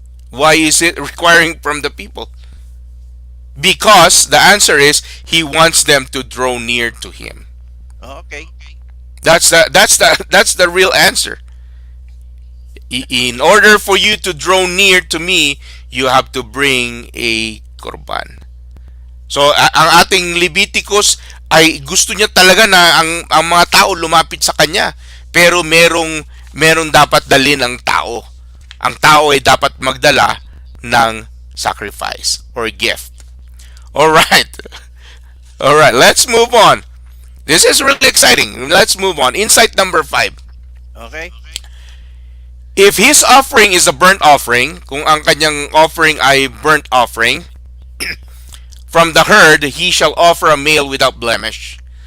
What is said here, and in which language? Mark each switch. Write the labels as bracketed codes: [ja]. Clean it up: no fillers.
[en] Why is it requiring from the people? Because the answer is he wants them to draw near to him. Okay. That's the real answer. In order for you to draw near to me, you have to bring a korban. [tl] So ang ating Leviticus ay gusto niya talaga na ang mga tao lumapit sa kanya. Pero merong dapat dalhin ang tao. Ang tao ay dapat magdala ng sacrifice or gift. [en] All right. All right, let's move on. This is really exciting. Let's move on. Insight number 5. Okay. If his offering is a burnt offering, [tl] kung ang kanyang offering ay burnt offering, [en] from the herd he shall offer a male without blemish.